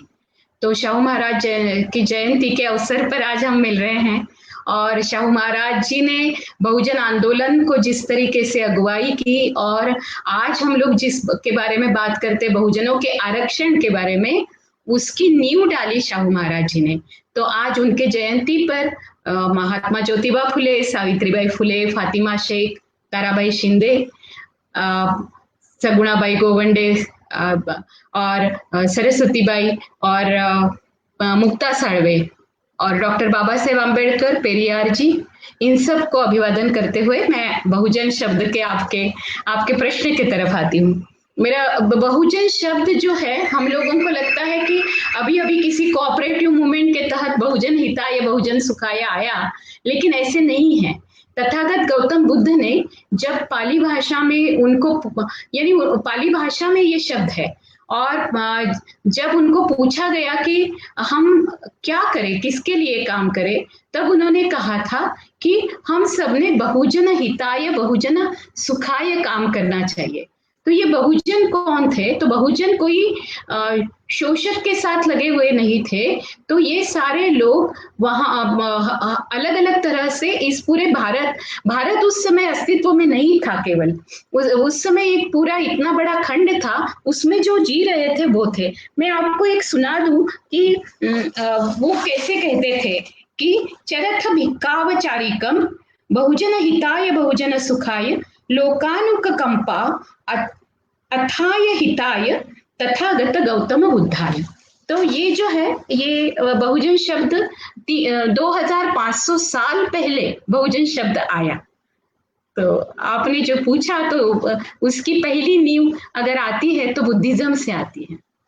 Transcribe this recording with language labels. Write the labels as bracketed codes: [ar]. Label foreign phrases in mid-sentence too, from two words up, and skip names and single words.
[hi] तो शाहू महाराज की जयंती के अवसर पर आज हम मिल रहे हैं। और शाहू महाराज जी ने बहुजन आंदोलन को जिस तरीके से अगुवाई की, और आज हम लोग जिस के बारे में बात करते हैं, बहुजनों के आरक्षण के बारे में, उसकी नींव डाली शाहू महाराज जी ने। तो आज उनके जयंती पर महात्मा ज्योतिबा फुले, सावित्रीबाई फुले, फातिमा शेख, ताराबाई शिंदे, सगुणाबाई गोवंडे, और सरस्वतीबाई, और मुक्ता साळवे, और डॉक्टर बाबा साहेब आम्बेडकर, पेरियार जी, इन सब को अभिवादन करते हुए मैं बहुजन शब्द के आपके आपके प्रश्न की तरफ आती हूँ। मेरा बहुजन शब्द जो है, हम लोगों को लगता है कि अभी अभी किसी [en] cooperative movement [hi] के तहत [pi] बहुजन हिताय, बहुजन सुखाय [hi] आया, लेकिन ऐसे नहीं है। तथागत गौतम बुद्ध ने जब पाली भाषा में उनको, यानी पाली भाषा में ये शब्द है, और जब उनको पूछा गया कि हम क्या करें, किसके लिए काम करें, तब उन्होंने कहा था कि हम सबने [pi] बहुजन हिताय, बहुजन सुखाय [hi] काम करना चाहिए। तो ये बहुजन कौन थे? तो बहुजन कोई शोषक के साथ लगे हुए नहीं थे। तो ये सारे लोग वहां अलग अलग तरह से इस पूरे भारत उस समय अस्तित्व में नहीं था। केवल उस समय एक पूरा इतना बड़ा खंड था, उसमें जो जी रहे थे वो थे। मैं आपको एक सुना दूं कि वो कैसे कहते थे कि [pi] चरथ भिक्कावचारिकम बहुजन हिताय, बहुजन सुखाय, लोकानुक कंपा अथाय हिताय, तथागत गौतम बुद्धाय। [hi] तो ये जो है, ये बहुजन शब्द 2500 साल पहले बहुजन शब्द आया। तो आपने जो पूछा, तो उसकी पहली नींव अगर आती है तो बुद्धिज्म से आती है।